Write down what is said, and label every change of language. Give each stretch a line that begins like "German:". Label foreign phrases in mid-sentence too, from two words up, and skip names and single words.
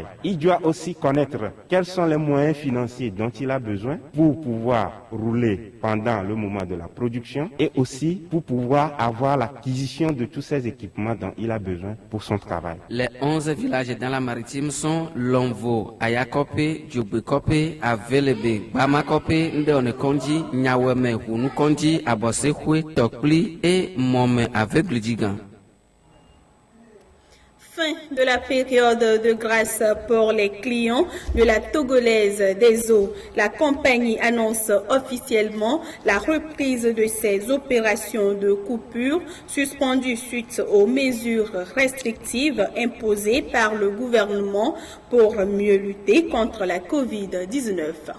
French: Il doit aussi connaître quels sont les moyens financiers dont il a besoin pour pouvoir rouler pendant le moment de la production et aussi pour pouvoir avoir l'acquisition de tous ces équipements dont il a besoin pour son travail. Les 11 villages dans la maritime sont Lomvo, Ayakope, Djobekope, Avelebe, Bamakope, Ndeonekonji, Nyaweme, Hunukonji, Abosekwe, Tokli et Mome Aveugle Digan. Fin de la période de grâce pour les clients de la Togolaise des eaux. La compagnie annonce officiellement la reprise de ses opérations de coupure suspendues suite aux mesures restrictives imposées par le gouvernement pour mieux lutter contre la COVID-19.